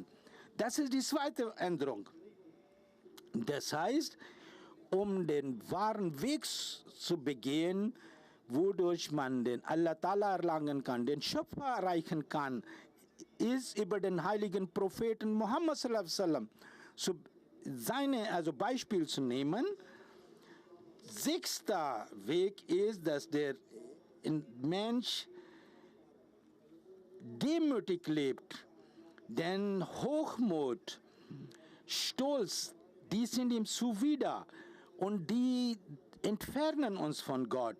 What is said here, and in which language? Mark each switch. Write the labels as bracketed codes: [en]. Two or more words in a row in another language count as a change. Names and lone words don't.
[de] Das ist die zweite Änderung. Das heißt, um den wahren Weg zu begehen, wodurch man den [ar] الله تعالى [de] erlangen kann, den Schöpfer erreichen kann, ist über den heiligen Propheten Muhammad [ar] صلى الله عليه وسلم [de] Beispiel zu nehmen. Sechster Weg ist, dass der Mensch demütig lebt, denn Hochmut, Stolz, die sind ihm zuwider und die entfernen uns von Gott.